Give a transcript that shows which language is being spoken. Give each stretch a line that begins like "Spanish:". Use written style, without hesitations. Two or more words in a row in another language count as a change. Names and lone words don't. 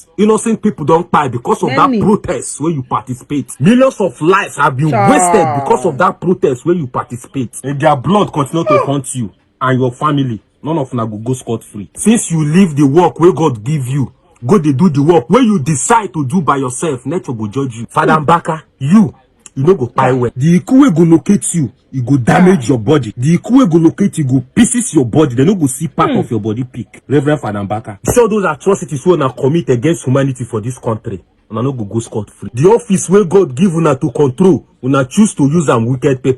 Nigerian Pidgin: Innocent people don't die because of that protest where you participate. Millions of lives have been wasted because of that protest where you participate. And their blood continue to haunt you and your family. None of them will go scot-free. Since you leave the work where God give you, go they do the work where you decide to do by yourself. Nature will judge you. Father Mbaka, you no go pay well. The Ikue go locate you. You go damage your body. The Ikue go locate you, go pieces your body. They no go see part of your body peak. Reverend Father Mbaka. Show those atrocities who now commit against humanity for this country. una no go scot free. The office where God give una to control, una choose to use am wicked people.